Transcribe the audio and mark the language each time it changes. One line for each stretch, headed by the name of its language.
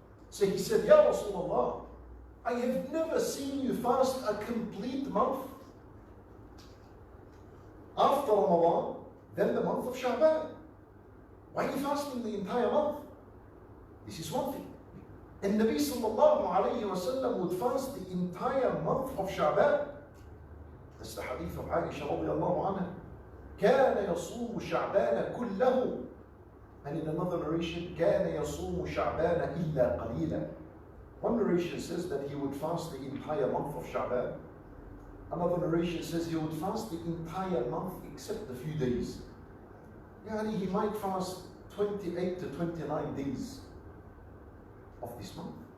English: So he said, Ya Rasulullah, I have never seen you fast a complete month after Ramadan, then the month of Sha'ban. Why are you fasting the entire month? This is one thing. And Nabi sallallahu alayhi wa sallam would fast the entire month of Sha'ban. That's the hadith of Aisha radiallahu anha.
Arabic: كان يصوم شعبان كله.
English: And in another narration,
Arabic: كان يصوم شعبان إلا قليلا.
English: One narration says that he would fast the entire month of Sha'ban. Another narration says he would fast the entire month except a few days. Yani he might fast 28 to 29 days of this month.